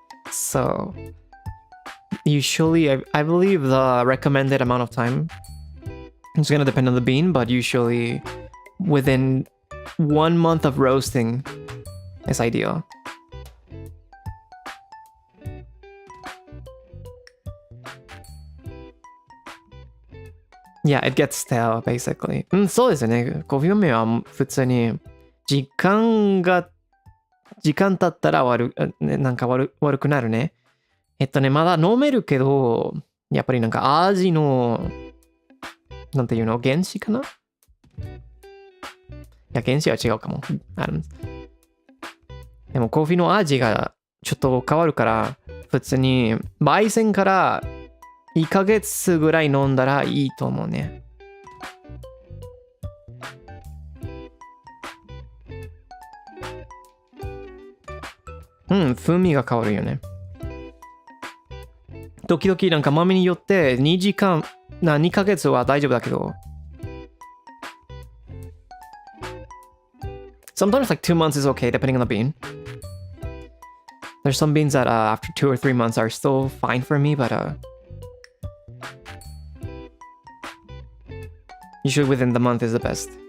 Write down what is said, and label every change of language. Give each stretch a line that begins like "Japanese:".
English: So usually, I believe the recommended amount of time is gonna depend on the bean, but usually within 1 month of roasting is ideal. Yeah, it gets stale, basically.
Japanese: そうですね。コーヒー豆は普通に時間経ったらなんか悪くなるね。まだ飲めるけど、やっぱりなんか味の、なんていうの、原子かな？いや、原子は違うかも。でもコーヒーの味がちょっと変わるから、普通に焙煎から1ヶ月ぐらい飲んだらいいと思うね。風味が変わるよね。時々なんか豆によって2ヶ月は大丈夫だけど。
English: Sometimes like 2 months is okay depending on the bean. There's some beans that after 2 or 3 months are still fine for me, but usually within the month is the best.